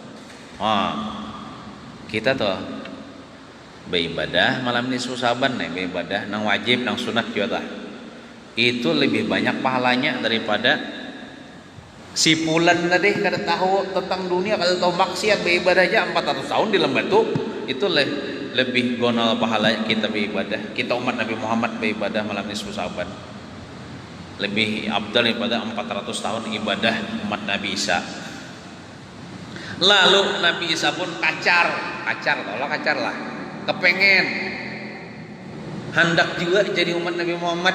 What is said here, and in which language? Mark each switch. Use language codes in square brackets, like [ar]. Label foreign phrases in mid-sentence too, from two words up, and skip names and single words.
[bjn] Kita tuh beribadah malam nisfu Sya'ban nih, beribadah nang wajib nang sunat juga itu lebih banyak pahalanya daripada si pulan tadi kada tahu tentang dunia, kada tahu maksiat, beribadah aja 400 tahun di lembah itu lebih gonal pahala kita beribadah. [id] Kita umat Nabi Muhammad beribadah malam nisfu Sya'ban lebih afdal daripada 400 tahun ibadah umat Nabi Isa. [bjn] Lalu Nabi Isa pun kacar lah, kepengen hendak juga jadi umat Nabi Muhammad.